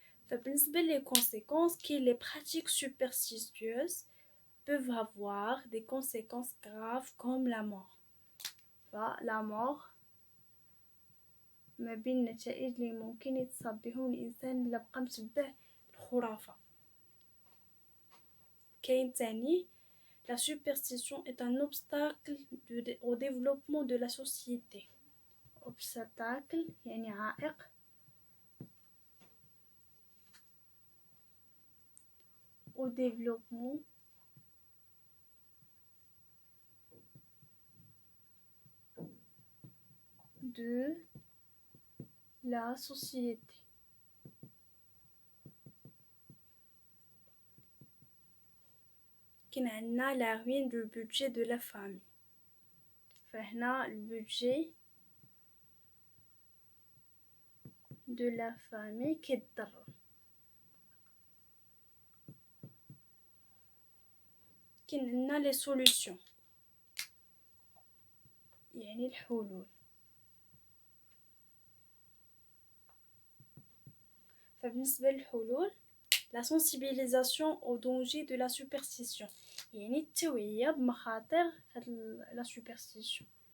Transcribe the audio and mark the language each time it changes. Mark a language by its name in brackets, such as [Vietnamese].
[Arabic] فبالنسبه [French] لي كونسيكونس كاين لي براتيك سوبرستيتيوز peuvent avoir des conséquences graves comme la mort. [Arabic] La mort ما بين النتائج اللي ممكن يتصاب بهم الانسان الا بقى متبع الخرافه. كاين تاني [French] la superstition est un obstacle au développement de la société. obstacle [Arabic] يعني عائق [French] au développement de la société. [Arabic] كاين عندنا [French] la ruine du budget de la famille. [Arabic] فهنا البودجي [French] de la famille [Arabic] كيتضرر. كاين عندنا لي سوليوشن يعني الحلول. فبالنسبه للحلول [French] la sensibilisation au danger de la superstition [Arabic] يعني التوعيه بمخاطر هاد [French] la superstition.